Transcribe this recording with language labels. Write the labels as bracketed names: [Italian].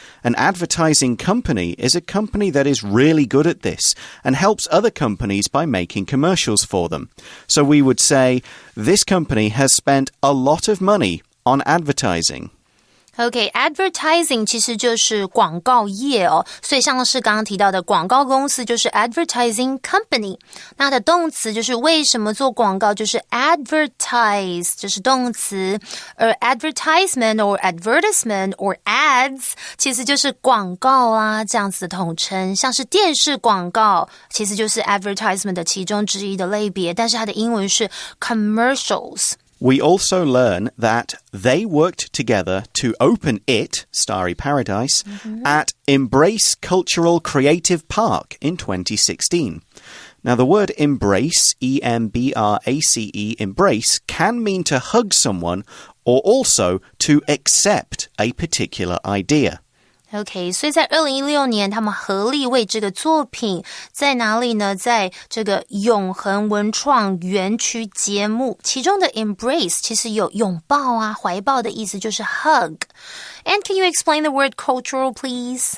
[English] An advertising company is a company that is really good at this and helps other companies by making commercials for them. So we would say, this company has spent a lot of money on advertising.OK, [Chinese] advertising 其实就是广告业哦，所以像是刚刚提到的广告公司就是 advertising company， 那它的动词就是为什么做广告，就是 advertise， 这是动词，而 advertisement or advertisement or ads 其实就是广告啊，这样子的统称，像是电视广告其实就是 advertisement 的其中之一的类别，但是它的英文是 commercials。We [English] also learn that they worked together to open it, Starry Paradise, at Embrace Cultural Creative Park in 2016. Now, the word embrace, E-M-B-R-A-C-E, embrace, can mean to hug someone or also to accept a particular idea. [Chinese] OK， 所以在2016年，他们合力为这个作品在哪里呢？在这个永恒文创园区节目，其中的 embrace 其实有拥抱啊、怀抱的意思，就是 hug. [English] And can you explain the word cultural, please?